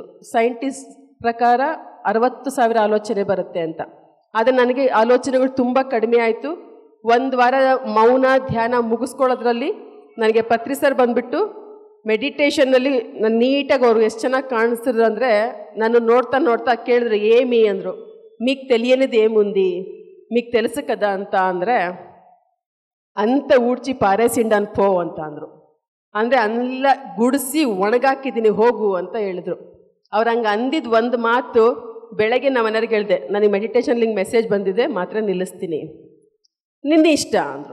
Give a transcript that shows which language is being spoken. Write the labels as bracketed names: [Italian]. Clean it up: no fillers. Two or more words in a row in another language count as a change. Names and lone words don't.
[Kannada] ಸೈಂಟಿಸ್ಟ್ ಪ್ರಕಾರ 60,000 ಆಲೋಚನೆ ಬರುತ್ತೆ ಅಂತ. ಆದರೆ ನನಗೆ ಆಲೋಚನೆಗಳು ತುಂಬ ಕಡಿಮೆ ಆಯಿತು. 1 ವಾರ ಮೌನ ಧ್ಯಾನ ಮುಗಿಸ್ಕೊಳ್ಳೋದ್ರಲ್ಲಿ ನನಗೆ ಪತ್ರಿ ಸರ್ ಬಂದುಬಿಟ್ಟು ಮೆಡಿಟೇಷನ್ನಲ್ಲಿ ನಾನು ನೀಟಾಗಿ ಅವ್ರು ಎಷ್ಟು ಚೆನ್ನಾಗಿ ಕಾಣಿಸ್ತಿದ್ರು ಅಂದರೆ, ನಾನು ನೋಡ್ತಾ ಕೇಳಿದ್ರು, ಏಮಿ ಅಂದರು. [Telugu] మీకు తెలియనిది ఏముంది, మీకు తెలుసు కదా [Kannada] ಅಂತ ಅಂದರೆ, ಅಂತ [Telugu] ఊడ్చి పారేసిండన్ పో [Kannada] ಅಂತ ಅಂದರು. ಅಂದರೆ ಅಲ್ಲ ಗುಡಿಸಿ ಒಣಗಾಕಿದ್ದೀನಿ ಹೋಗು ಅಂತ ಹೇಳಿದ್ರು. ಅವ್ರು ಹಂಗೆ ಅಂದಿದ್ದು ಒಂದು ಮಾತು, ಬೆಳಗ್ಗೆ ನಮ್ಮ ಮನೆಯವ್ರಿಗೆ ಹೇಳಿದೆ, ನನಗೆ [English] meditation link message [Kannada] ಬಂದಿದೆ, ಮಾತ್ರ ನಿಲ್ಲಿಸ್ತೀನಿ, ನಿನ್ನ ಇಷ್ಟ ಅಂದರು.